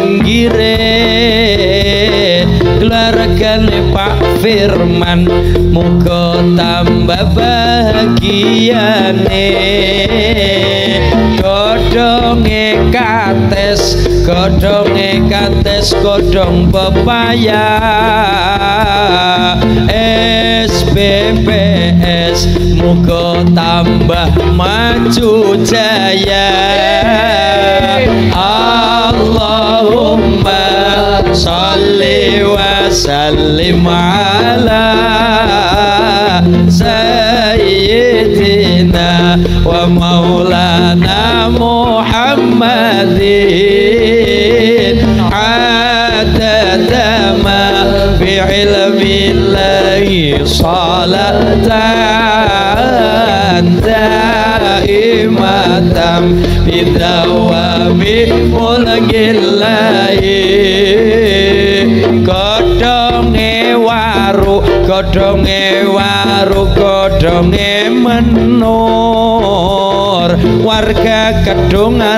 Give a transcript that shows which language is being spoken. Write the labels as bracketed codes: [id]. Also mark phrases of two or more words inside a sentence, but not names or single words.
[jv] pinggire keluargane Pak Firman muga tambah bahagiane godhonge kates godhong pepaya SBPS muga tambah maju jaya [ar] اللهم صل وسلم على سيدنا ومولانا محمد عدد ما بعلم الله صلاة دائمة بدوام ملك الله [jv] godhonge menur warga Kedung